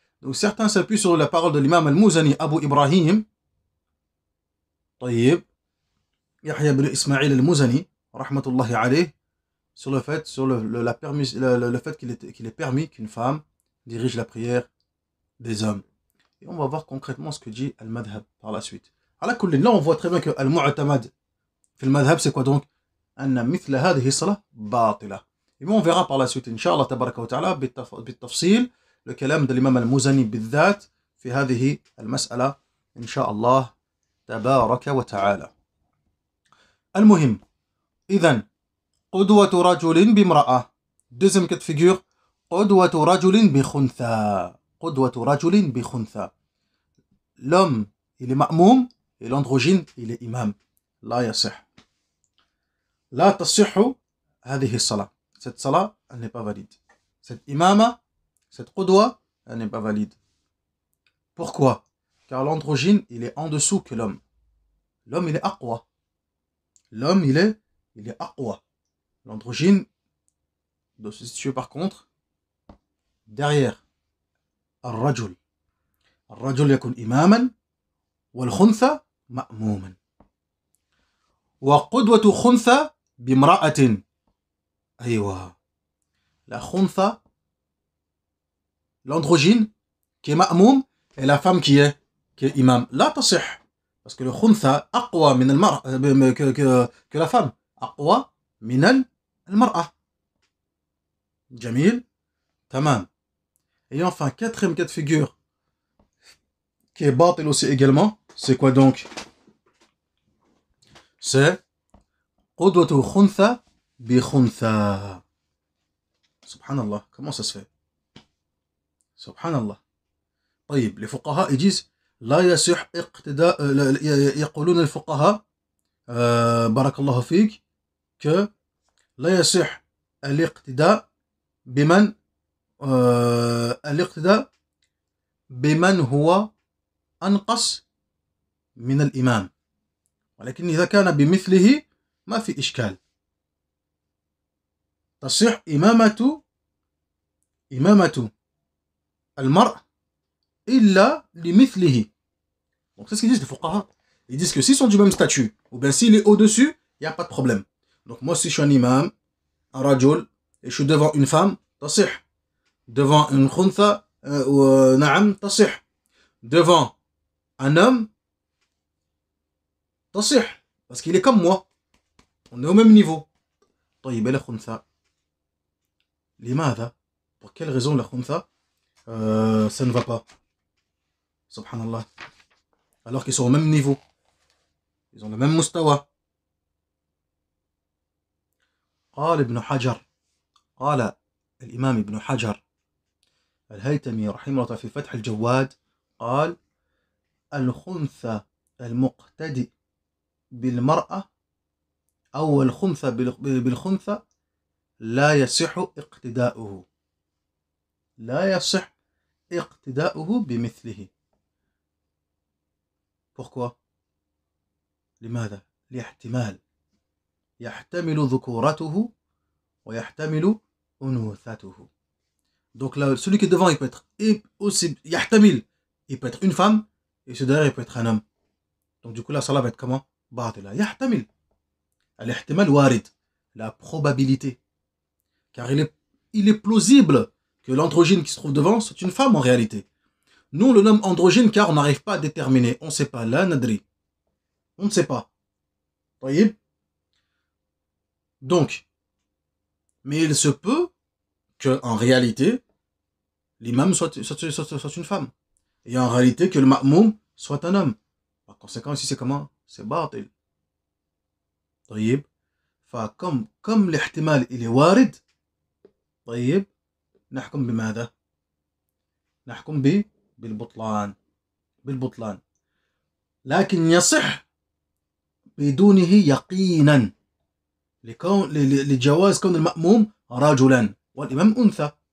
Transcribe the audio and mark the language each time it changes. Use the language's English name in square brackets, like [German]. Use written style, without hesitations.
[French] Donc certains s'appuient sur la parole de l'imam al-Muzani Abu Ibrahim, [Arabic] طيب, [French] Yahya ibn Ismaïl al-Muzani rahmatullahi alayhi, sur le fait, le fait qu'il est permis qu'une femme dirige la prière des hommes. Et on va voir concrètement ce que dit al-Madhab par la suite. Là on voit très bien que al-Mu'tamad [Arabic] في المذهب [French] c'est quoi donc? [Arabic] أن مثل هذه الصلاة باطلة. [French] Et on verra par la suite [Arabic] إن شاء الله تبارك وتعالى بالتفصيل [French] le [Arabic] كلام [French] de l'imam al-Muzani [Arabic] بالذات في هذه المسألة إن شاء الله تبارك وتعالى. المهم, إذن قدوة رجل بامرأة. [French] Deuxième cas de figure, [Arabic] قدوة رجل بخنثى. قدوة رجل بخنثى. [French] L'homme il est ma'moum et l'androgyne il est imam. [Arabic] لا يصح. لا تصح هذه الصلاة. [French] Cette salat, elle n'est pas valide. Cette imama, cette qudwa, elle n'est pas valide. Pourquoi? Car l'androgyne, il est en dessous que l'homme. L'homme, il est aqwa. L'homme, il est aqwa. L'androgyne doit se situer par contre derrière. [Arabic] الرجل. الرجل يكون إماما والخنثى مأموما. وقدوة خنثى بامرأة. أيوة. [French] La khunfa, l'androgyne, qui est ma'moum, et la femme qui est imam. [Arabic] لا تصح. [French] Parce que le khunfa [Arabic] أقوى من المرأة [French] que la femme. [Arabic] أقوى من المرأة. جميل. تمام. [French] Et enfin, quatrième cas de figure, qui est batil aussi également, c'est quoi donc? C'est [Arabic] قدوة خنثى بخنثى. [French] Subhanallah, comment ça se fait? Subhanallah. [Arabic] طيب, [French] les fuqaha ils disent [Arabic] لا يصح اقتداء, يقولون الفقهاء بارك الله فيك [French] que [Arabic] لا يصح الاقتداء بمن الاقتداء بمن هو أنقص من الإمام, ولكن إذا كان بمثله ما في إشكال. تصح إمامة المرء إلا لمثله. [French] Donc c'est ce qu'ils disent les fuqaha. Ils disent que s'ils sont du même statut, ou bien s'il est au-dessus, il n'y a pas de problème. Donc moi si je suis un imam, un rajul, et je suis devant une femme, [Arabic] تصح. [French] Devant une khuntha, [Arabic] نعم تصح. [French] Devant un homme, [Arabic] تصح. [French] Parce qu'il est comme moi. On est au même niveau. [Arabic] طيب [French] la khuntha. [Arabic] لماذا? [French] Pour quelle raison la khuntha ça ne va pas? Subhanallah. Alors qu'ils sont au même niveau. Ils ont le même mustawa. [Arabic] قال ابن حجر, قال الإمام ابن حجر الهيتمي رحمه الله في فتح الجواد, قال الخنثى المقتدي بالمرأة أو الخنثى بالخنثى لا يصح اقتداؤه. لا يصح اقتداؤه بمثله. [French] Pourquoi? [Arabic] لماذا؟ لاحتمال. يحتمل ذكورته ويحتمل أنوثته. [French] Donc là, celui qui est devant, il peut être aussi yahtamil, il peut être une femme, et celui derrière, il peut être un homme. Donc du coup, la salat va être comment? Batila. Yahtamil. Al-ihtimal warid. La probabilité. Car il est plausible que l'androgyne qui se trouve devant, c'est une femme en réalité. Nous, on le nomme androgyne car on n'arrive pas à déterminer. On ne sait pas. La nadri. On ne sait pas. Voyez? Donc, mais il se peut qu'en réalité, l'imam soit une femme. Et en réalité, que le ma'moum soit un homme. Par conséquent, ici, c'est comment? C'est batil. [Arabic] طيب. [French] comme l'ihtimal, il est warid. [Arabic] طيب. نحكم بماذا؟ نحكم بالبطلان. لكن يصح بدونه يقينا لجواز كون المأموم رجلا والإمام أنثى.